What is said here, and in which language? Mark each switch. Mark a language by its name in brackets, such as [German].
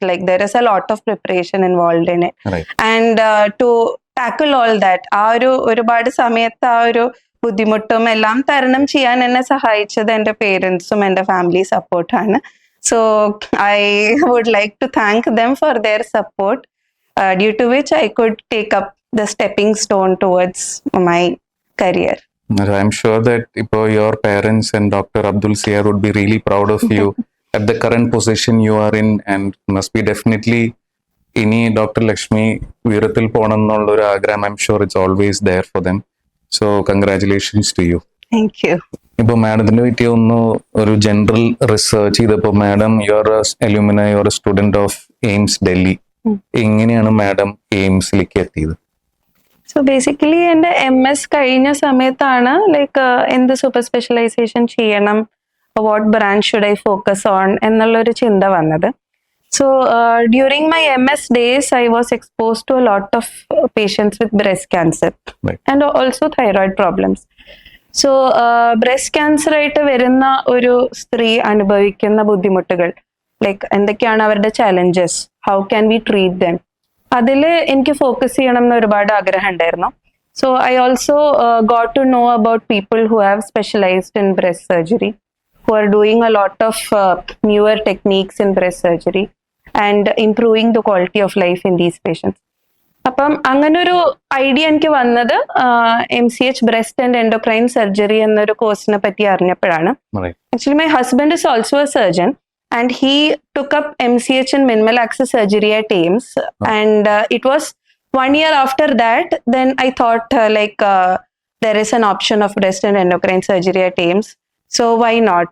[English] Like there is a lot of preparation involved in it. Right. And to tackle all that, [Malayalam] ഒരുപാട് സമയത്ത് ആ ഒരു ബുദ്ധിമുട്ടും എല്ലാം തരണം ചെയ്യാൻ എന്നെ സഹായിച്ചത് എൻ്റെ പേരൻസും എൻ്റെ ഫാമിലി സപ്പോർട്ടാണ്. [English] So I would like to thank them for their support, due to which I could take up the stepping stone towards my career. I'm sure that your parents and Dr. Abdul Siyar would be really proud of you at the current position you are in, and must be definitely [Malayalam] ഇനി doctor Lakshmi ഉയരത്തിൽ പോകണം എന്നുള്ളൊരു ആഗ്രഹം [English] I'm sure it's always there for them. So congratulations to you. Thank you. [Malayalam] ഇപ്പൊ മാഡത്തിനെ പറ്റി ഒന്ന് ഒരു ജനറൽ റിസർച്ച് ചെയ്തപ്പോ madam [English] Your alumna your student of AIIMS Delhi. [Malayalam] എങ്ങനെയാണ് മാഡം എയിംസിലേക്ക് എത്തിയത്? സോ ബേസിക്കലി എൻ്റെ MS കഴിഞ്ഞ സമയത്താണ് ലൈക്ക് എന്ത് സൂപ്പർ സ്പെഷ്യലൈസേഷൻ ചെയ്യണം, [English] what branch should I focus on [Malayalam] എന്നുള്ളൊരു ചിന്ത വന്നത്. [English] So during my MS days, I was exposed to a lot of patients with breast cancer, Right. and also thyroid problems. [Malayalam] So breast cancer ആയിട്ട് വരുന്ന ഒരു സ്ത്രീ അനുഭവിക്കുന്ന ബുദ്ധിമുട്ടുകൾ, ലൈക്ക് എന്തൊക്കെയാണ് അവരുടെ challenges, [English] how can we treat them, [Malayalam] അതിൽ എനിക്ക് ഫോക്കസ് ചെയ്യണം എന്ന് ഒരുപാട് ആഗ്രഹം ഉണ്ടായിരുന്നു. [English] So I also got to know about people who have specialised in breast surgery, who are doing a lot of newer techniques in breast surgery and improving the quality of life in these patients. [Malayalam] അപ്പം അങ്ങനൊരു idea എനിക്ക് വന്നത് MCH breast and endocrine surgery എന്നൊരു കോഴ്സിനെ പറ്റി അറിഞ്ഞപ്പോഴാണ്. [English] Actually my husband is also a surgeon and he took up MCH and minimal access surgery at AIIMS, and it was 1 year after that then I thought there is an option of breast and endocrine surgery at AIIMS. So why not?